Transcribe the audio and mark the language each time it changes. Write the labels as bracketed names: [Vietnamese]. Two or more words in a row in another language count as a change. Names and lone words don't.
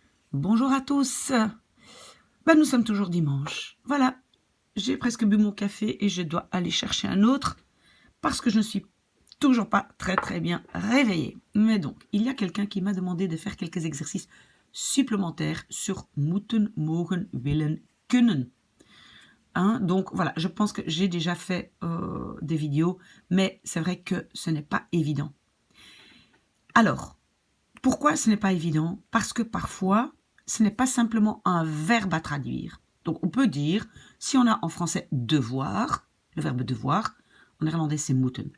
[French] Bonjour à tous. Nous sommes toujours dimanche. Voilà, j'ai presque bu mon café et je dois aller chercher un autre parce que je ne suis toujours pas très bien réveillée. Mais donc, il y a quelqu'un qui m'a demandé de faire quelques exercices supplémentaires sur [Dutch] moeten, mogen, willen, kunnen. [French] Donc voilà, je pense que j'ai déjà fait des vidéos, mais c'est vrai que ce n'est pas évident. Alors, pourquoi ce n'est pas évident? Parce que parfois, ce n'est pas simplement un verbe à traduire. Donc on peut dire, si on a en français devoir, le verbe devoir, en néerlandais c'est moeten.